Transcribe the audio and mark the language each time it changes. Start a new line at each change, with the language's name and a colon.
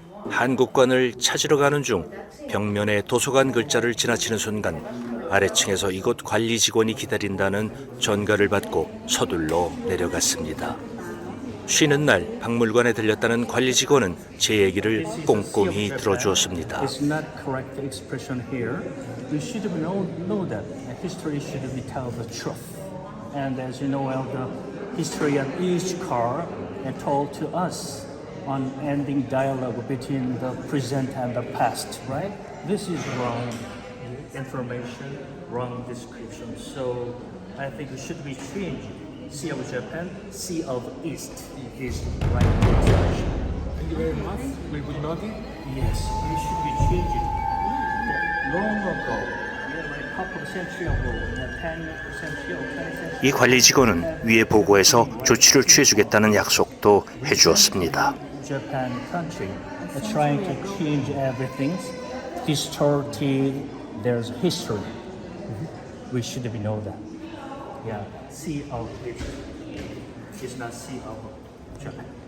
Korean: 한국관을 찾으러 가는 중 벽면에 도서관 글자를 지나치는 순간 아래층에서 이곳 관리 직원이 기다린다는 전가를 받고 서둘러 내려갔습니다. 쉬는 날 박물관에 들렸다는 관리 직원은 제 얘기를 꼼꼼히 들어주었습니다.
English: It's not correct expression here. You should know that history should be tell the truth. And as you know, well, the history of each car told to us on ending dialogue between the present and the past, right? This is wrong information, wrong description. So I think it should be changed. Sea of Japan, Sea of East is the right translation. Thank you very much. We would notice. Yes, it should be changed. Long ago, like a couple of centuries ago, 10th century or 20th century.
Korean: 이 관리 직원은 위에 보고해서 조치를 취해주겠다는 약속도 해주었습니다.
English: Japan country trying to change everything, distorted their history. We should know that. Yeah, Sea of East is not Sea of Japan.